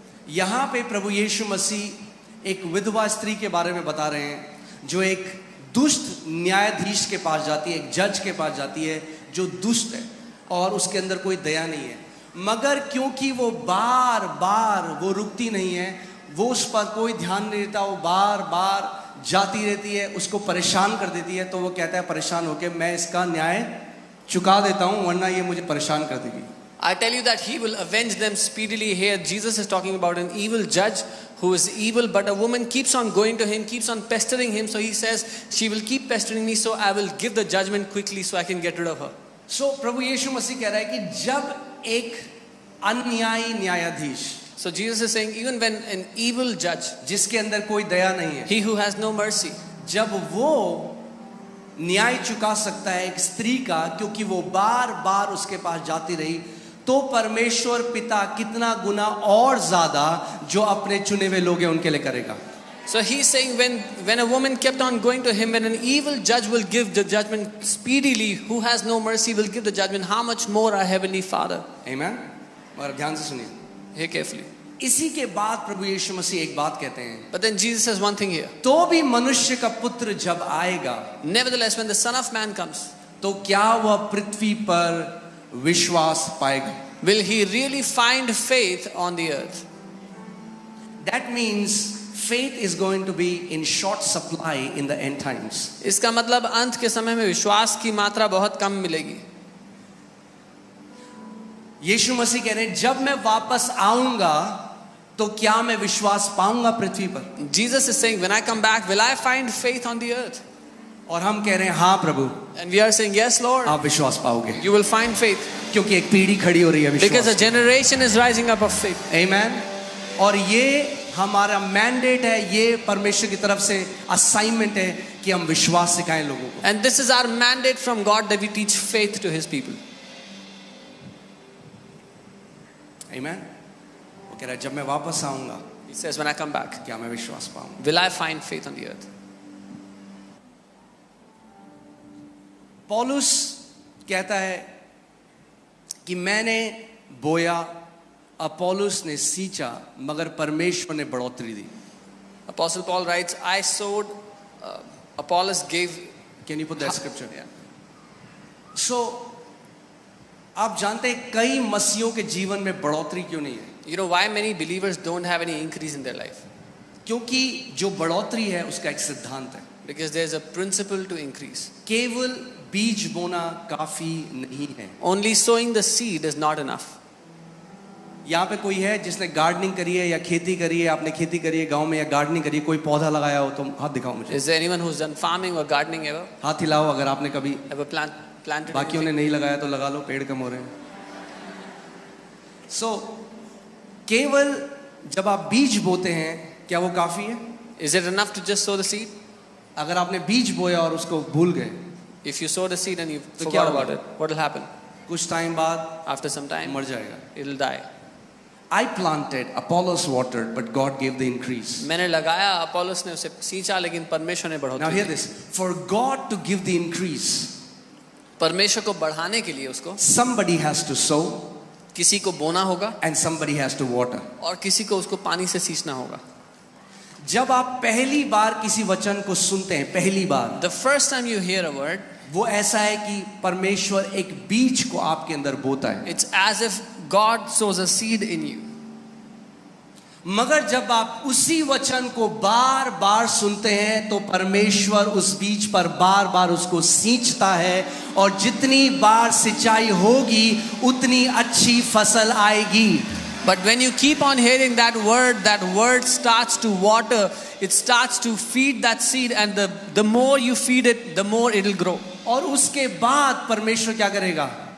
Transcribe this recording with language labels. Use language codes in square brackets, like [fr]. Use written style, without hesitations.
[hi] यहां पे प्रभु यीशु मसीह एक विधवा स्त्री के बारे में बता रहे हैं जो एक दुष्ट न्यायाधीश के पास जाती है, एक जज के पास जाती है जो दुष्ट है और उसके अंदर कोई दया नहीं है, मगर क्योंकि वो बार बार वो रुकती नहीं है, वो उस पर कोई ध्यान नहीं देता, वो बार बार जाती रहती है, उसको परेशान कर देती है, तो वो कहता है परेशान होकर मैं इसका न्याय चुका देता हूं वरना ये मुझे परेशान कर देगी। [en] I tell you that he will avenge them speedily. Here Jesus is talking about an evil judge who is evil, but a woman keeps on going to him, keeps on pestering him, so he says she will keep pestering me, so I will give the judgment quickly so I can get rid of her. [hi] So प्रभु यीशु मसीह कह रहा है कि जब एक अन्यायी न्यायाधीश, [en] So Jesus is saying even when an evil judge, [hi] जिसके अंदर कोई दया नहीं है, [en] he who has no mercy, [hi] जब वो न्याय चुका सकता है एक स्त्री का क्योंकि वो बार बार उसके पास जाती रही, तो परमेश्वर पिता कितना गुना और ज्यादा जो अपने चुने हुए लोग हैं उनके लिए करेगा। [en] So he's saying when a woman kept on going to him, when an evil judge will give the judgment speedily, who has no mercy will give the judgment, how much more our heavenly Father? [hi] Amen। और ध्यान से सुनिए, [en] Hear carefully. [hi] इसी के बाद प्रभु यीशु मसीह एक बात कहते हैं, [en] But then Jesus says one thing here. [hi] तो भी मनुष्य का पुत्र जब आएगा, [en] Nevertheless, when the Son of Man comes, [hi] तो क्या वह पृथ्वी पर विश्वास पाएगा? [en] will he really find faith on the earth? That means faith is going to be in short supply in the end times. [hi] इसका मतलब अंत के समय में विश्वास की मात्रा बहुत कम मिलेगी। यीशु मसीह कह रहे हैं जब मैं वापस आऊंगा तो क्या मैं विश्वास पाऊंगा पृथ्वी पर? [en] Jesus is saying, when I come back, will I find faith on the earth? [hi] और हम कह रहे हैं हाँ प्रभु, [en] And we are saying, yes, Lord, [hi] आप विश्वास पाओगे, [en] you will find faith. [hi] क्योंकि एक पीढ़ी खड़ी हो रही है [en] Because a [hi] विश्वास। [en] generation is rising up of faith. [hi] आमेन। और ये हमारा मैंडेट है, ये परमेश्वर की तरफ से असाइनमेंट है कि हम विश्वास सिखाएं लोगों को। [en] And this is our mandate from God that we teach faith to His people. [hi] आमेन। वो कह रहा है जब मैं वापस आऊंगा [en] He says, when I come back, [hi] क्या मैं विश्वास पाऊंगा? [en] will I find faith on the earth? [hi] पौलुस कहता है कि मैंने बोया, अपोलोस ने सींचा, मगर परमेश्वर ने बढ़ोतरी दी। [en] Apostle Paul writes, I sowed, Apollos gave. Can you put that scripture? [hi] So आप जानते हैं कई मसीहों के जीवन में बढ़ोतरी क्यों नहीं है? [en] You know why many believers don't have any increase in their life? [hi] क्योंकि जो बढ़ोतरी है उसका एक सिद्धांत है, [en] Because there's a principle to increase. [hi] केवल बीज बोना काफी नहीं है। [en] Only sowing the seed is not enough. [hi] यहाँ पे कोई है जिसने गार्डनिंग करी है या खेती करी है, आपने खेती करी है गांव में या गार्डनिंग करी है, कोई पौधा लगाया हो तो हाथ दिखाओ मुझे। [en] Is there anyone who's done farming or gardening ever? [hi] हाथ हिलाओ अगर आपने कभी, [en] Ever planted [hi] बाकियों ने [en] anything? [hi] नहीं लगाया तो लगा लो, पेड़ कम हो रहे हैं। So केवल जब आप बीज बोते हैं क्या वो काफी है? [en] Is it enough to just sow the seed? [hi] अगर आपने बीज बोया और उसको भूल गए, [en] If you sow the seed and you [hi] तो [en] forgot [hi] क्या [en] about [hi] होगा? [en] it, what will happen? [hi] कुछ टाइम बाद [en] After some time, [hi] मर जाएगा। [en] it'll die. I planted, Apollos watered, but God gave the increase. [hi] मैंने लगाया, अपोलोस ने उसे सींचा, लेकिन परमेश्वर ने [en] Now [hi] बढ़ोतरी [en] hear [hi] the. [en] this. For God to give the increase, [hi] परमेश्वर को बढ़ाने के लिए उसको [en] somebody has to sow [hi] किसी को बोना होगा [en] and somebody has to water. [hi] और किसी को उसको पानी से सींचना होगा। जब आप पहली बार किसी वचन को सुनते हैं, पहली बार, [en] The first time you hear a word, [hi] वो ऐसा है कि परमेश्वर एक बीज को आपके अंदर बोता है। [en] it's as if God sows a seed in you. [hi] मगर जब आप उसी वचन को बार बार सुनते हैं तो परमेश्वर उस बीज पर बार बार उसको सींचता है, और जितनी बार सिंचाई होगी उतनी अच्छी फसल आएगी। [en] But when you keep on hearing that word starts to water, it starts to feed that seed, and the more you feed it, the more it will grow. [hi] और उसके बाद परमेश्वर क्या करेगा?